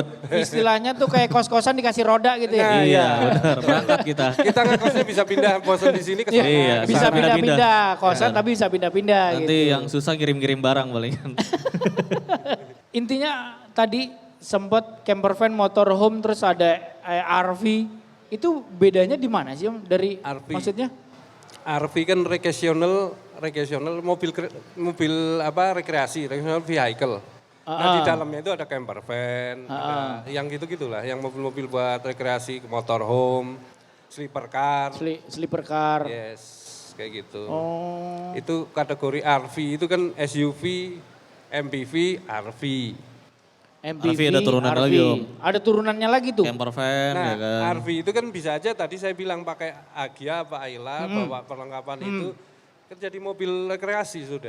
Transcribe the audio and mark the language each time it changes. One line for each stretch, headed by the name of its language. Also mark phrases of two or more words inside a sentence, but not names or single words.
Indonesian: Istilahnya tuh kayak kos-kosan dikasih roda gitu ya. Nah, Iya benar, berangkat kita. Kita ngekosnya bisa pindah bosan di sini ke sana. Iya, ke Bisa sana. pindah-pindah kosan tapi bisa pindah-pindah Nanti gitu. yang susah ngirim-ngirim barang palingan. Intinya tadi sempat
English: camper van,
Indonesian: motorhome, terus ada RV. Itu bedanya di mana sih Om? Dari RV. maksudnya? RV kan recreational mobil rekreasi,
English: recreational vehicle.
Indonesian: Nah di dalamnya itu ada
English: camper van,
Indonesian: ada yang gitu-gitulah, yang mobil-mobil buat rekreasi,
English: motorhome, sleeper car, Sleeper car.
Indonesian: yes, kayak gitu. Oh. Itu kategori RV, itu kan SUV, MPV, RV. MPV, RV ada turunan RV. lagi, Om. Ada turunannya lagi tuh.
English: Camper van
Indonesian: Nah, ya kan. RV itu kan bisa aja tadi saya bilang pakai Agya apa Ayla, bawa perlengkapan itu kan jadi mobil rekreasi sudah.